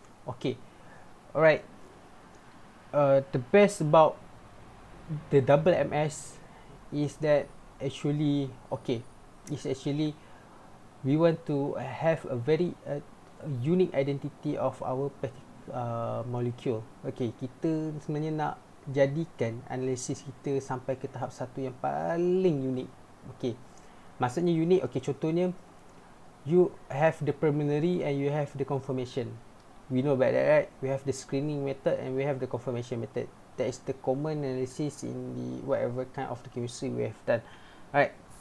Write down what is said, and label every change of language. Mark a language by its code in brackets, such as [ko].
[en] Okay, alright. The best about the double MS is that actually, okay, is actually we want to have a very unique identity of our molecule. [ms] Okay, kita sebenarnya nak jadikan analisis kita sampai ke tahap satu yang paling unik. [en] Okay, [ms] maksudnya unik, [en] okay, contohnya you have the preliminary and you have the confirmation. We know about that, right? We have the screening method and we have the confirmation method. That is the common analysis in the whatever kind of the chemistry we have done. Alright.